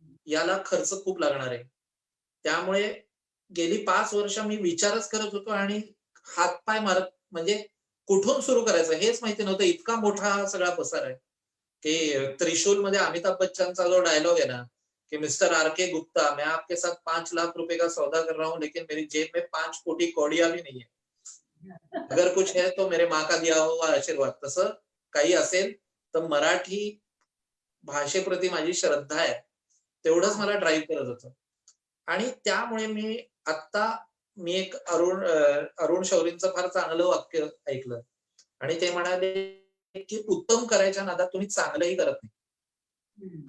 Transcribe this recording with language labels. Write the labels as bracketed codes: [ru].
[mr] याला खर्च खूप लागणार आहे, त्यामुळे गेली 5 वर्ष मी विचारच करत होतो आणि हातपाय मारत, म्हणजे कुठून सुरू करायचं हेच माहिती नव्हतं. इतका मोठा हा सगळा पसार आहे की त्रिशूल मध्ये अमिताभ बच्चनचा जो डायलॉग आहे ना कि मिस्टर आर.के. [hi] गुप्ता, मैं आपके साथ 5 लाख रुपए का सौदा कर रहा हूं लेकिन मेरी जेब में 5 कोटी कौड़िया भी नहीं है, अगर कुछ है तो मेरे माँ का दिया हुआ आशीर्वाद. [mr] तसं काही असेल तर मराठी भाषेप्रती माझी श्रद्धा आहे, तेवढंच मला ड्राईव्ह करत होतं. आणि त्यामुळे मी एक अरुण शौरींचं फार चांगलं वाक्य ऐकलं आणि ते म्हणाले की उत्तम करायच्या नादात तुम्ही चांगलंही करत नाही.